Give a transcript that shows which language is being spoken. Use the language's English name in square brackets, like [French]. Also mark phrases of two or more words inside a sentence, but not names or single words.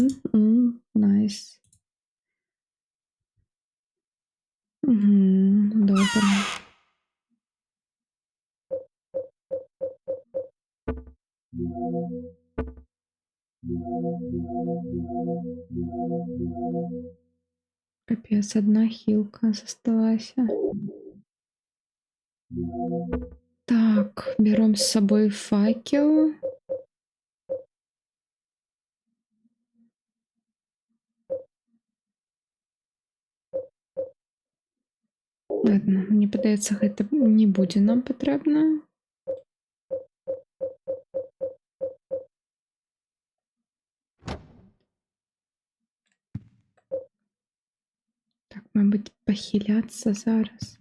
[Belarusian] Найс. Добра. [Russian] Капец, одна хилка засталася. Так, берем с собой факел. [Belarusian] Ладно, мне падаецца, гэта не будзе нам патрэбна. Так, мабыць, пахіляцца зараз.